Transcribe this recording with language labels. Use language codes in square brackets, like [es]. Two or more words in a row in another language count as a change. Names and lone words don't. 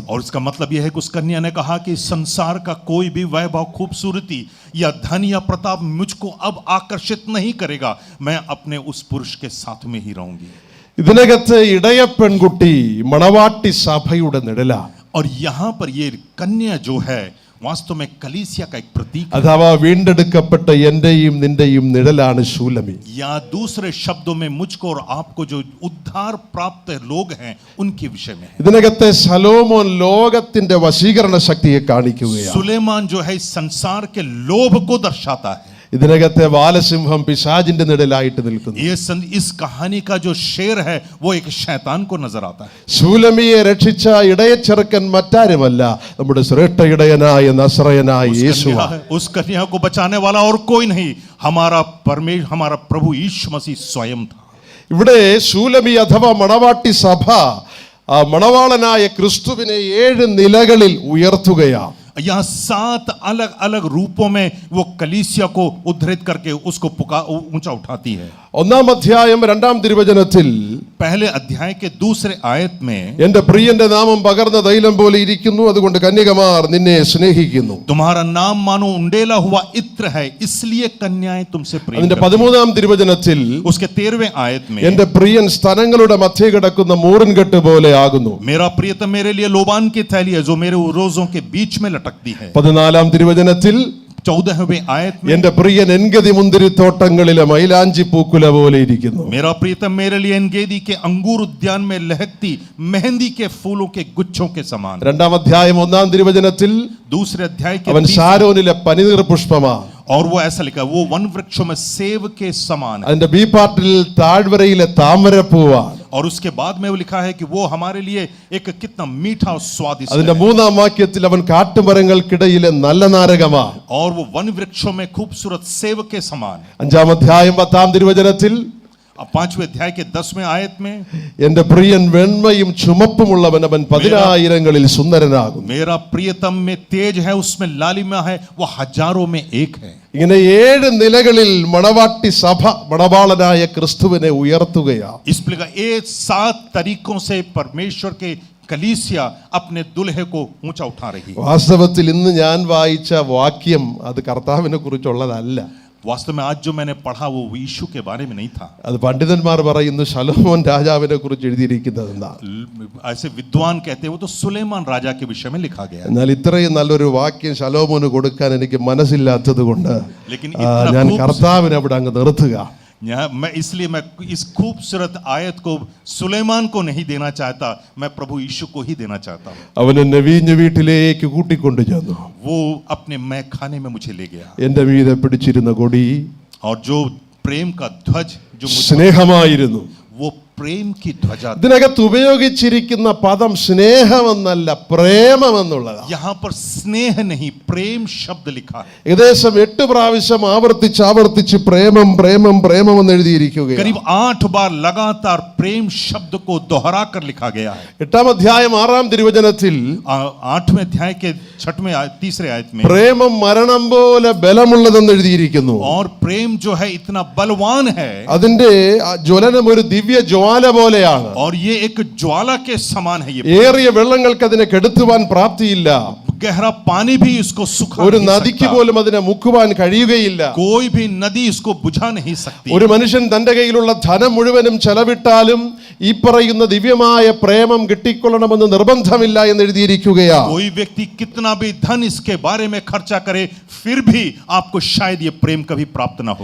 [hi] और इसका मतलब यह है कि उस कन्या ने कहा कि संसार का कोई भी वैभव, खूबसूरती या धन या प्रताप मुझको अब आकर्षित नहीं करेगा। मैं अपने उस पुरुष के साथ में ही रहूंगी। [ml] ഇതിനകത്ത് ഇടയ പെൺകുട്ടി മണവാട്ടി സഭയുടെ നിഴലാ. [hi] और यहाँ पर ये कन्या जो है वास्तव में कलीसिया का एक प्रतीक है। [ml] അഥവാ വീണ്ടെടുക്കപ്പെട്ട എന്റെയും നിന്റെയും നിഴലാണ് ശൂലമി. [hi] या दूसरे शब्दों में मुझको और आपको जो उद्धार प्राप्त लोग हैं उनके विषय में है। [ml] ഇതിനകത്തെ ശലോമോൻ ലോകത്തിന്റെ വശീകരണ ശക്തിയെ കാണിക്കുകയാണ്. [hi] सुलेमान जो है इस संसार के लोभ को दर्शाता है। [ml] ഇതിനകത്തെ ബാലസിംഹം പിശാചിന്റെ നിഴലായിട്ട് നിൽക്കുന്നു. [hi] इस कहानी का जो शेर है वो एक शैतान को नजर आता है। [ml] ശൂലമിയെ രക്ഷിച്ച ഇടയച്ചെറുക്കൻ മറ്റാരുമല്ല, നമ്മുടെ ശ്രേഷ്ഠ ഇടയനായ നസ്രയനായ യേശുവാണ്. [hi] उस कन्या को बचाने वाला और कोई नहीं, हमारा प्रभु यीशु मसीह स्वयं था। [ml] ഇവിടെ ശൂലമി അഥവാ മണവാട്ടി സഭ മണവാളനായ ക്രിസ്തുവിനെ 7 നിലകളിൽ ഉയർത്തുകയാണ്. [hi] यहाँ 7 अलग अलग रूपों में वो कलीसिया को उद्धृत करके उसको ऊंचा उठाती है। [ml] ഒന്നാം അധ്യായം 2-ാം തിരുവചനത്തിൽ [hi] पहले अध्याय के दूसरे आयत में [ml] എന്റെ പ്രിയന്റെ നാമം പകർന്ന തൈലം പോലെ ഇരിക്കുന്നു, അതുകൊണ്ട് കന്യകമാർ നിന്നെ സ്നേഹിക്കുന്നു. [hi] तुम्हारा नाम मानो उंडेला हुआ इत्र है, इसलिए कन्याएं तुमसे प्रेम [ml] അതിന്റെ [hi] करती हैं। [ml] 13-ാം തിരുവചനത്തിൽ [hi] उसके 13वें आयत में [ml] എന്റെ പ്രിയൻ സ്തനങ്ങളുടെ മധ്യേ കിടക്കുന്ന മൂറിൻകെട്ട് പോലെ ആകുന്നു. [hi] मेरा प्रियतम मेरे लिए लोबान की थैली है जो मेरे रोजों के बीच में लटकती है। [ml] 14-ാം തിരുവചനത്തിൽ [hi] 14वें आयत में [ml] എന്റെ പ്രിയൻ എൻഗതി മുന്തിരിത്തോട്ടങ്ങളിലെ മൈലാഞ്ചി പൂക്കുല പോലെ ഇരിക്കുന്നു. [hi] मेरा प्रियतम मेरे लिए एनगेदी के अंगूर उद्यान में लहकती मेहंदी के फूलों के गुच्छों के समान। [ml] 2-ാം അധ്യായം 1-ാം തിരുവചനത്തിൽ [hi] दूसरे अध्याय के [ml] അവൻ ശാരോനിലെ പനിനീർ പുഷ്പമാണ്. [hi] और वो ऐसा लिखा है, वो वन वृक्षों में सेब के समान है। [ml] അതിന്റെ ബി പാർട്ടിൽ താഴ്വരയിലെ താമരപ്പൂവാണ്. [hi] और उसके बाद में वो लिखा है कि वो हमारे लिए एक कितना मीठा और स्वादिष्ट [ml] അതിന്റെ [hi] है। [ml] 3-ാം വാക്യത്തിൽ അവൻ കാട്ടുമരങ്ങൾക്കിടയിലെ നല്ല നാരകമാണ്. [hi] और वो वन वृक्षों में खूबसूरत सेब के समान है। [ml] 5-ാം അധ്യായം 10-ാം തിരുവചനത്തിൽ [hi] 5वें अध्याय के 10वें आयत में [ml] എന്റെ പ്രിയൻ വെണ്മയും ചുമപ്പുമുള്ളവൻ, അവൻ 10,000ങ്ങളിൽ സുന്ദരനാകുന്നു. [hi] मेरा प्रियतम में तेज है, उसमें लालिमा है, वो हजारों में एक है। [ml] ഇങ്ങനെ 7 നിലകളിൽ മണവാട്ടി സഭ മണവാളനായ ക്രിസ്തുവിനെ ഉയർത്തുകയാണ്. [hi] इस प्रकार ये 7 तरीकों से परमेश्वर के कलीसिया अपने दुल्हे को ऊंचा उठा रही है। [ml] വാസ്തവത്തിൽ ഇന്ന് ഞാൻ വായിച്ച വാക്യം അത് കർത്താവിനെ കുറിച്ചുള്ളതല്ല. [hi] वास्तव में आज जो मैंने पढ़ा वो यीशु के बारे में नहीं था। [ml] അത് പണ്ഡിതന്മാർ പറയുന്നു ശലോമോൻ രാജാവിനെ കുറിച്ച് എഴുതിയിരിക്കുന്നതെന്നാ. [hi] ऐसे विद्वान कहते हैं वो तो सुलेमान राजा के विषय में लिखा गया है। [ml] എന്നാൽ ഇത്രയും നല്ലൊരു വാക്യം ശലോമോന് കൊടുക്കാൻ എനിക്ക് മനസ്സില്ലാത്തത് കൊണ്ട് [hi] लेकिन [ml] ഞാൻ കർത്താവിനെ അവിടെ അങ്ങ് നിർത്തുക. [hi] मैं इसलिए मैं इस खूबसूरत आयत को सुलेमान को नहीं देना चाहता, मैं प्रभु यीशु को ही देना चाहता हूँ। [ml] അവൻ എന്നെ വീഞ്ഞു വീട്ടിലേക്ക് കൂട്ടിക്കൊണ്ടു ചെന്നു. [hi] वो अपने मैं खाने में मुझे ले गया [ml] എന്റെ മീതെ പിടിച്ചിരുന്ന കൊടി [hi] और जो प्रेम का ध्वज जो [ml] സ്നേഹമായിരുന്നു. [hi] वो प्रेम की ध्वजा थी। [ml] ഇതിനകത്ത് ഉപയോഗിച്ചിരിക്കുന്ന പദം സ്നേഹമെന്നല്ല, പ്രേമമെന്നുള്ളതാണ്. [hi] यहाँ पर स्नेह नहीं प्रेम शब्द लिखा है। [ml] ഏകദേശം 8 പ്രാവശ്യം ആവർത്തിച്ച് പ്രേമം പ്രേമം പ്രേമം എന്ന് എഴുതിയിരിക്കുകയാണ്. [hi] करीब 8 बार लगातार प्रेम शब्द को दोहरा कर लिखा गया है। [ml] 8-ാം അധ്യായം 6-ാം തിരുവചനത്തിൽ [hi] 8वें अध्याय के 6वें तीसरे आयत में [ml] പ്രേമം മരണം പോലെ ബലമുള്ളതെന്ന് എഴുതിയിരിക്കുന്നു. [hi] और प्रेम जो है इतना बलवान है [ml] അതിന്റെ ജ്വലനം ഒരു ദിവ്യ ജ്വാല പോലെയാണ്. [hi] और ये एक ज्वाला के समान है। ये [ml] ഏറിയ വെള്ളങ്ങൾക്ക് അതിനെ കെടുത്തുവാൻ പ്രാപ്തിയില്ല. [hi] गहरा पानी भी इसको सुखा [ml] ഒരു [hi] नहीं [ml] നദിക്ക് [hi] सकता। [ml] പോലും അതിനെ മുക്കുവാൻ കഴിയുകയില്ല. [hi] कोई भी नदी इसको बुझा नहीं सकती। [ml] ഒരു മനുഷ്യൻ തന്റെ കയ്യിലുള്ള ധനം മുഴുവനും ചെലവിട്ടാലും ഈ പറയുന്ന ദിവ്യമായ പ്രേമം കിട്ടിക്കൊള്ളണമെന്ന് നിർബന്ധമില്ല എന്ന് എഴുതിയിരിക്കുകയാണ്. [hi] कोई व्यक्ति कितना भी धन इसके बारे में खर्चा करे फिर भी आपको शायद ये प्रेम कभी प्राप्त ना हो।